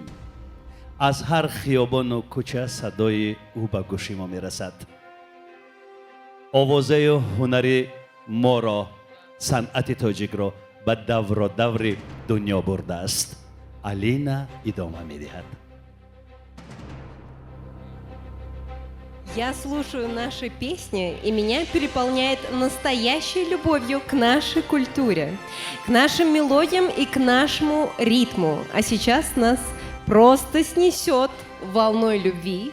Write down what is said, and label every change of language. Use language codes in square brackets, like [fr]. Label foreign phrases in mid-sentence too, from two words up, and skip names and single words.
[tg] аз ҳар хиёбону кӯча садои ӯ ба гӯши мо мерасад. овозаю ҳунари моро, санъати тоҷикро ба давродаври дунё бурдааст. Алина идома медиҳад. [ru] Я слушаю наши песни, и меня переполняет настоящей любовью к нашей культуре, к нашим мелодиям и к нашему ритму. А сейчас нас просто снесет волной любви.